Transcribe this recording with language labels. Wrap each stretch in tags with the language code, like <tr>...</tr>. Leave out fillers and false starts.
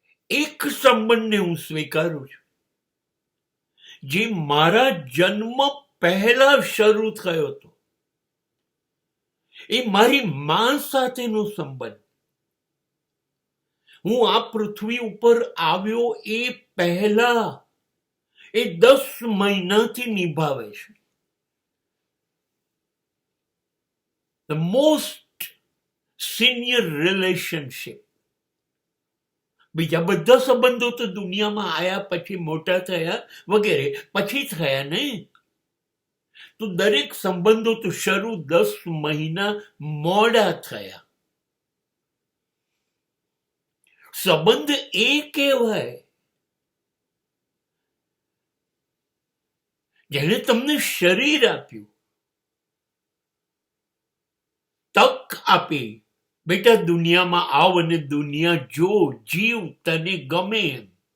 <gu>એક સંબંધને હું સ્વીકારું છું, જે મારા જન્મ પહેલા શરૂ થયો હતો. એ મારી માં સાથેનો સંબંધ. હું આ પૃથ્વી ઉપર આવ્યો એ પહેલા એ 10 મહિનાથી નિભાવે છે.</gu> <en>The most senior relationship.</en> <gu>બીજા બધા સંબંધો તો દુનિયામાં આયા પછી મોટા થયા વગેરે પછી થયા નહીં. તો દરેક સંબંધો તો શરૂ 10 મહિના મોડા થયા. સંબંધ એ કહેવાય જેણે તમને શરીર આપ્યું, તક આપી, બેટા દુનિયામાં આવ અને દુનિયા જો, જીવ, તને ગમે એમ.</gu>